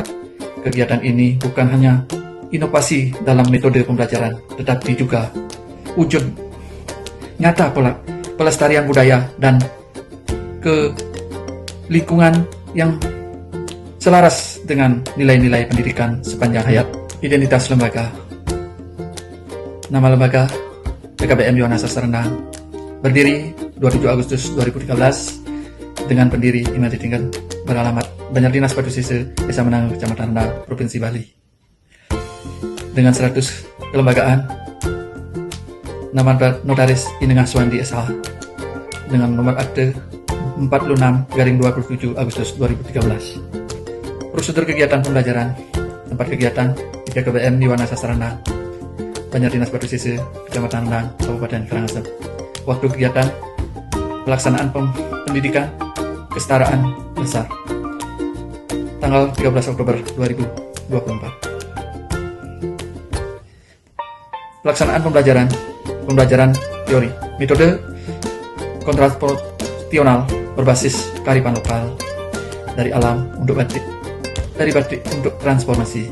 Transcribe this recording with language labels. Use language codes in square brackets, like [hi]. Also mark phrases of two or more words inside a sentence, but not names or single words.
[id] Kegiatan ini bukan hanya inovasi dalam metode pembelajaran, tetapi juga wujud nyata pelestarian budaya dan ke lingkungan yang selaras dengan nilai-nilai pendidikan sepanjang hayat. Identitas lembaga. Nama lembaga PKBM Yohana Sastra Rendang berdiri 27 Agustus 2013 dengan pendiri Iman Ditinggan, beralamat Banjar Dinas Batu Sise, Desa Menangu, Kecamatan Rendang, Provinsi Bali. Dengan 100 kelembagaan, nama Notaris Inengah Suwandi SH, dengan nomor akte 46/27 Agustus 2013. Prosedur kegiatan pembelajaran. Tempat kegiatan di PKBM Yohana Sastra Rendang, Banjar Dinas Batu Sise, Kecamatan Rendang, Kabupaten Karangasem. Waktu kegiatan: pelaksanaan pendidikan kesetaraan dasar, tanggal 13 Oktober 2024. Pelaksanaan pembelajaran teori, metode kontrasporsional berbasis kearifan lokal, dari alam untuk batik, dari batik untuk transformasi.